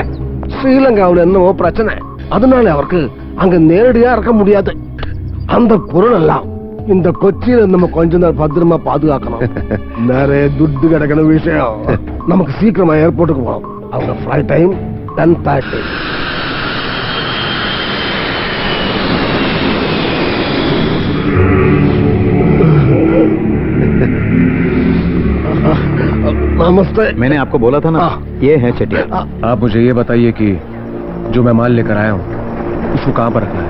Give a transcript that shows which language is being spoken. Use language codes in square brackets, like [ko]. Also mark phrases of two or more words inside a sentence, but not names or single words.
[ta] ஸ்ரீலங்காவில் என்னமோ பிரச்சனை, அதனால அவருக்கு அங்க நேரடியா இருக்க முடியாது. அந்த பொருள் எல்லாம் இந்த கொச்சியில நம்ம கொஞ்ச நேரம் பத்திரமா பாதுகாக்கணும். நிறைய துட்டு கிடக்கிற விஷயம். நமக்கு சீக்கிரமா ஏர்போர்ட்டுக்கு போகணும். அவங்க ஃபிளைட் டைம் 10:30. [hi] नमस्ते। मैंने आपको बोला था ना, ये है चटियार। आप मुझे ये बताइए कि जो मैं माल लेकर आया हूँ उसको कहाँ पर रखना है?